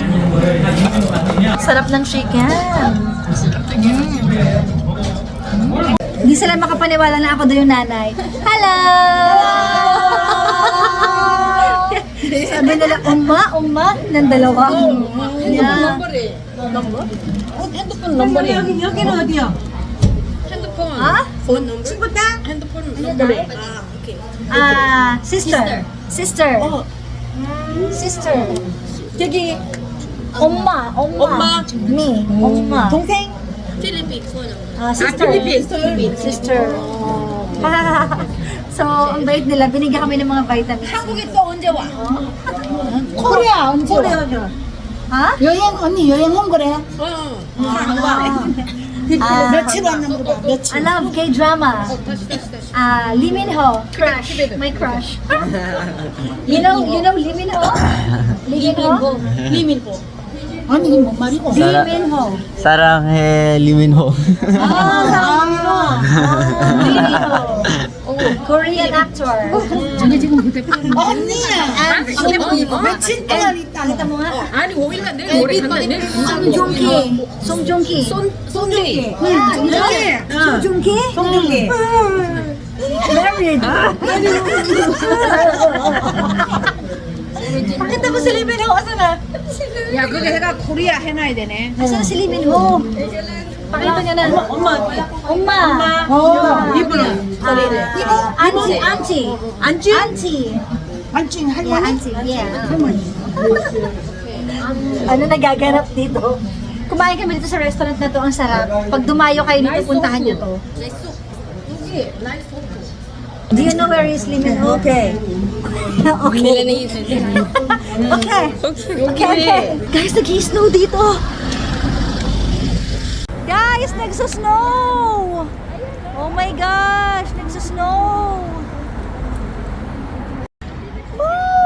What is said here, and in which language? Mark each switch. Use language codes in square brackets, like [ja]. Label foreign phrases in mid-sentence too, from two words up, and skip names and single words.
[tl] Sarap ng chicken. Hindi sila makapaniwala na ako daw yung nanay. [en] Hello! [tl] Sabi nila, umma, ng dalawa. [en] Yeah. [ko] 핸드폰 넘버 Ha? [en] phone number? [ko] 핸드폰 넘버 오케이 [en] Sister. Sister. [ko] 저기, 엄마. Me, 엄마. 동생? [en] 필리핀 phone number Sister. Sister. [tl] So, ang bait nila, binigyan kami ng mga vitamins. [ko] 한국에 또 언제 와? 코리아 언제 와? 하? 언니 여행 온 거래? 며칠 왔는구나. 며칠. [en] I love K-drama. Lee Min-ho, crush, my crush. You know Lee Min-ho? Lee Min-ho? [ko] 리민호 아니 이게 뭔 말이고? Lee Min-ho. 사랑해 리민호. Lee Min-ho. [en] Korean actor. [ko] 저게 지금 휴대폰. 언니야. 며칠 동안 있다. [tl] Kita mo nga. [ko] 아니 5일간 내일 모레 간다네 송중기. 손데이 송중기. [en] Married. [tl] Pakita mo si Lee Min-ho. Asan na? [ko] 야 그게 해가 코리아 해놔야 되네. [tl] Asan na si Lee Min-ho? Pakita niya na. [ko] 엄마. 이분은 [en] Auntie. 안증 Yeah, [ko] 할머니. [en] auntie. Yeah. [tl] Ano nagaganap dito? Kumain kami dito sa restaurant na to, ang sarap. Pag dumayo kayo dito, puntahan nyo to. [en] Do you know where is Lee Min-ho? Okay. Okay. [tl] Guys, nag-i-snow dito. Guys, nagsusnow! [en] Oh my gosh, nagsusnow! Woo!